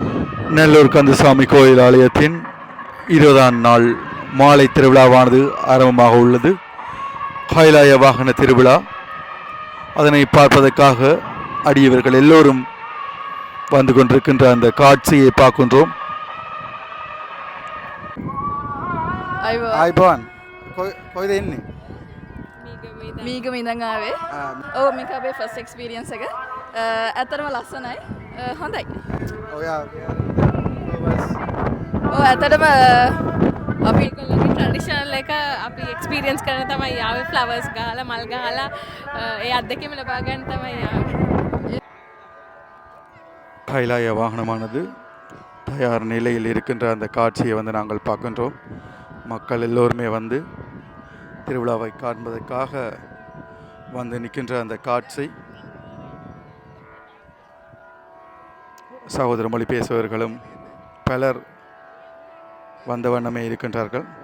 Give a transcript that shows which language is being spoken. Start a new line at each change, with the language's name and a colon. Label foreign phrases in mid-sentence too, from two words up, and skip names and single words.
Tamil: நல்லூர் கந்தசாமி கோயில் ஆலயத்தின் 20ஆம் நாள் மாலை திருவிழாவானது ஆரம்பமாக உள்ளது. கைலாய வாகன திருவிழா. அதனை பார்ப்பதற்காக அடியவர்கள் எல்லோரும் வந்து கொண்டிருக்கின்ற அந்த காட்சியை பார்க்கின்றோம்.
Sinhala: ආයිබෝන් කොයිද එන්නේ? මීගම ඉඳන් ආවේ. ඔව් මේක අපේ
English: first experience
Sinhala: එක. ඇතරම ලස්සනයි. හොඳයි. ඔයා ඔව් ඇතරම අපි ඒගොල්ලෝගේ ට්‍රැඩිෂනල් එක අපි එක්ස්පීරියන්ස් කරන තමයි ආවේ. ෆ්ලවර්ස් ගහලා මල් ගහලා ඒ අත්දැකීම ලබා ගන්න තමයි ආවේ.
Tamil: கைலாய வாகனமானது தயார் நிலையில் இருக்கின்ற அந்த காட்சியை வந்து நாங்கள் பார்க்கின்றோம். மக்கள் எல்லோருமே வந்து திருவிழாவை காண்பதற்காக வந்து நிற்கின்ற அந்த காட்சி. சகோதர மொழி பேசுபவர்களும் பலர் வந்த வண்ணமே இருக்கின்றார்கள்.